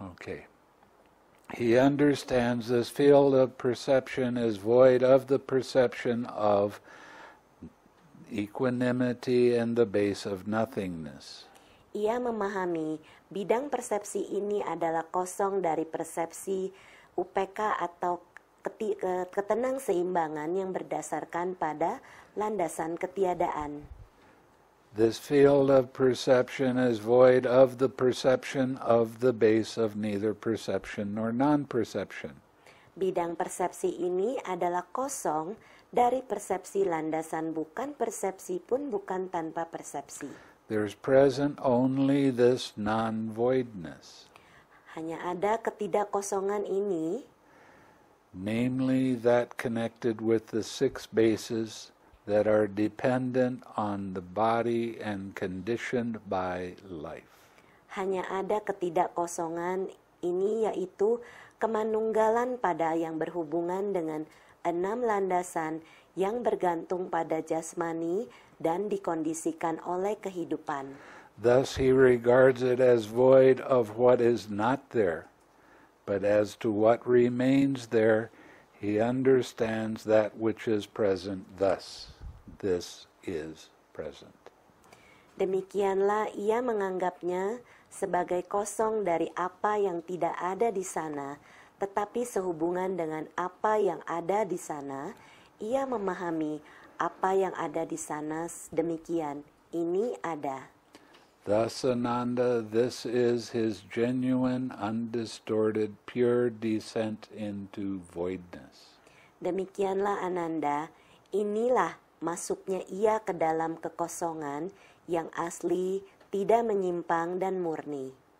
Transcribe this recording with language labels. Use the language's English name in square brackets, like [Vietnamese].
[English] Okay. He understands this field of perception is void of the perception of equanimity and the base of nothingness. [Indonesian] Ia memahami bidang persepsi ini adalah kosong dari persepsi UPK atau ketenangseimbangan yang berdasarkan pada landasan ketiadaan. [English] This field of perception is void of the perception of the base of neither perception nor non-perception. [Indonesian] Bidang persepsi ini adalah kosong dari persepsi landasan bukan persepsi pun bukan tanpa persepsi. [English] There's present only this non-voidness, [Indonesian] Hanya ada ketidakkosongan ini, [English] namely that connected with the six bases that are dependent on the body and conditioned by life. [Indonesian] hanya ada ketidakkosongan ini yaitu kemanunggalan pada yang berhubungan dengan 6 landasan yang bergantung pada jasmani dan dikondisikan oleh kehidupan. [English] Thus he regards it as void of what is not there, but as to what remains there, he understands that which is present thus. This is present. [Indonesian] Demikianlah ia menganggapnya sebagai kosong dari apa yang tidak ada di sana, tetapi sehubungan dengan apa yang ada di sana, ia memahami apa yang ada di sana demikian, ini ada. [English] Thus, Ananda, this is his genuine, undistorted, pure descent into voidness. [Indonesian] Demikianlah Ananda, inilah masuknya ia ke dalam kekosongan yang asli, tidak menyimpang dan murni.